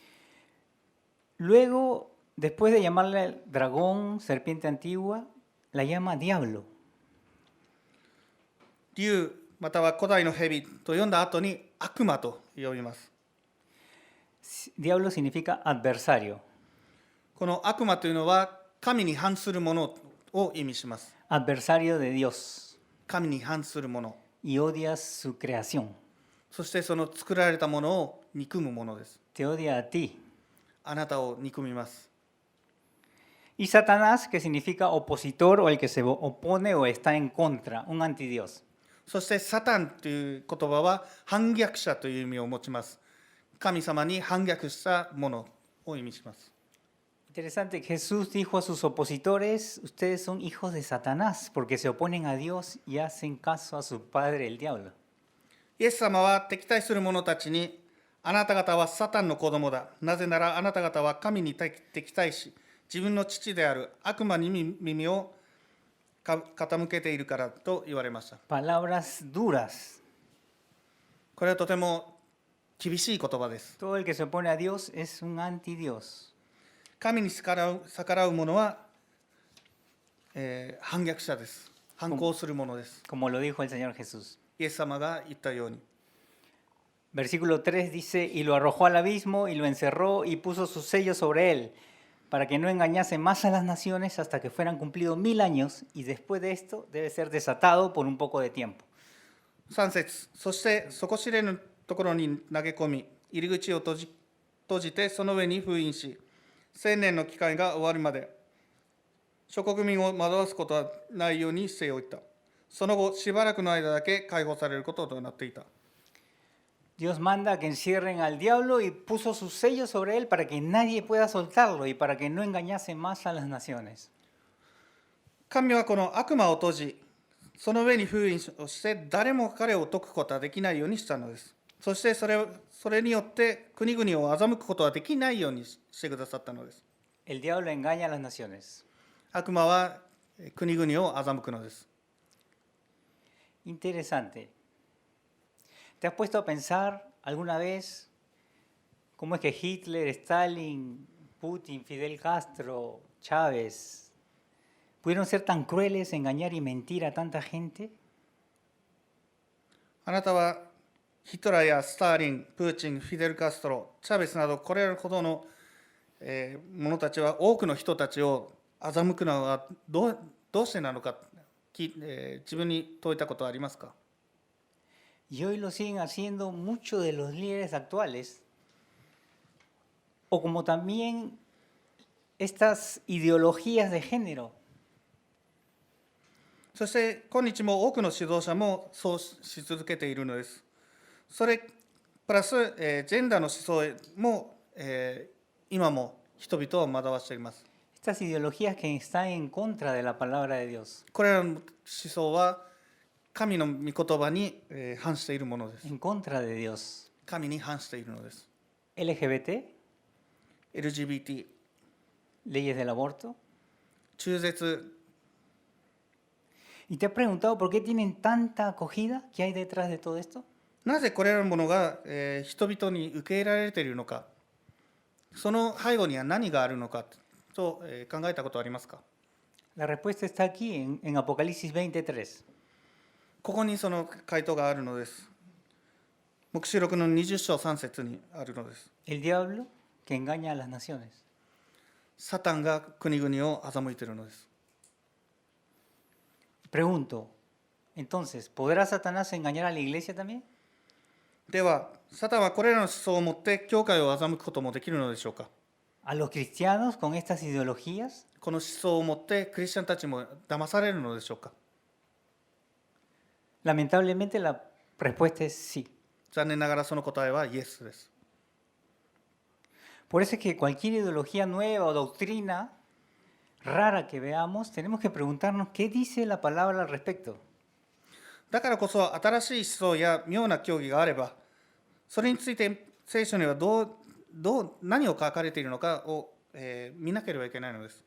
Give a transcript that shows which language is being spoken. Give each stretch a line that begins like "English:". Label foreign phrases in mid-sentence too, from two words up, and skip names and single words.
Spanish: Luego, después de llamarle dragón, serpiente antigua, la llama diablo.
Japanese: 竜または古代の蛇と呼んだ後に悪魔と呼びます。
Spanish: Diablo significa adversario.
Japanese: この悪魔というのは神に反するものを意味します。
Spanish: Adversario de Dios.
Japanese: 神に反するもの、
Spanish: Y odias su creación.
Japanese: そしてその作られたものを憎むものです。
Spanish: Te odia a ti.
Japanese: あなたを憎みます。
Spanish: Y Satanás, que significa opositor o el que se opone o está en contra, un antidios.
Japanese: そしてサタンという言葉は反逆者という意味を持ちます。神様に反逆したものを意味します。
Spanish: Interesante, Jesús dijo a sus opositores, ustedes son hijos de Satanás porque se oponen a Dios y hacen caso a su padre, el diablo.
Japanese: イエス様は敵対する者たちに、あなた方はサタンの子供だ。なぜならあなた方は神に敵対し、自分の父である悪魔に耳を傾けているからと言われました。
Spanish: Palabras duras.
Japanese: これはとても厳しい言葉です。
Spanish: Todo el que se opone a Dios es un antidios.
Japanese: 神に逆らう者は、反逆者です。反抗する者です。
Spanish: Como lo dijo el Señor Jesús.
Japanese: イエス様が言ったように。
Spanish: Versículo 3 dice, y lo arrojó al abismo y lo encerró y puso su sello sobre él, para que no engañase más a las naciones hasta que fueran cumplidos 1000 años, y después de esto debe ser desatado por un poco de tiempo.
Japanese: 3 節、そして底知れぬところに投げ込み、入り口を閉じてその上に封印し、1000年の期間が終わるまで、諸国民を惑わすことはないようにしておいた。その後、しばらくの間だけ解放されることとなっていた。
Spanish: Dios manda que encierren al diablo y puso su sello sobre él para que nadie pueda soltarlo y para que no engañase más a las naciones.
Japanese: 神はこの悪魔を閉じ、その上に封印をして誰も彼を解くことはできないようにしたのです。そしてそれによって国々を欺くことはできないようにしてくださったのです。
Spanish: El diablo engaña a las naciones.
Japanese: 悪魔は国々を欺くのです。
Spanish: Interesante. ¿Te has puesto a pensar alguna vez cómo es que Hitler, Stalin, Putin, Fidel Castro, Chávez pudieron ser tan crueles, engañar y mentir a tanta gente?
Japanese: あなたはヒトラーやスターリン、プーチン、フィデル・カストロ、チャベスなどこれほどの者たちは多くの人たちを欺くのはどうしてなのか、自分に問いたことはありますか？
Spanish: Y hoy lo siguen haciendo muchos de los líderes actuales, o como también estas ideologías de género.
Japanese: そして今日も多くの指導者もそうし続けているのです。それプラス、ジェンダーの思想も、今も人々を惑わしています。
Spanish: Estas ideologías que están en contra de la palabra de Dios.
Japanese: これらの思想は神の御言葉に反しているものです。
Spanish: En contra de Dios.
Japanese: 神に反しているのです。
Spanish: LGBT,
Japanese: LGBT、
Spanish: leyes del aborto.
Japanese: 中絶、
Spanish: ¿Y te has preguntado por qué tienen tanta acogida? ¿Qué hay detrás de todo esto?
Japanese: なぜこれらのものが、人々に受け入れられているのか、その背後には何があるのかと、考えたことはありますか？
Spanish: La respuesta está aquí en Apocalipsis 23.
Japanese: ここにその回答があるのです。黙示録の20章3節にあるのです。
Spanish: El diablo que engaña a las naciones.
Japanese: サタンが国々を欺いているのです。
Spanish: Pregunto, entonces, ¿podrá Satanás engañar a la iglesia también?
Japanese: では、サタンはこれらの思想を持って教会を欺くこともできるのでしょうか。
Spanish: ¿A los cristianos con estas ideologías?
Japanese: この思想を持ってクリスチャンたちも騙されるのでしょうか。
Spanish: Lamentablemente la respuesta es sí.
Japanese: 残念ながらその答えはイエスです。
Spanish: Por eso es que cualquier ideología nueva o doctrina rara que veamos, tenemos que preguntarnos qué dice la palabra al respecto.
Japanese: だからこそ新しい思想や妙な教義があれば、それについて聖書には何を書かれているのかを、見なければいけないのです。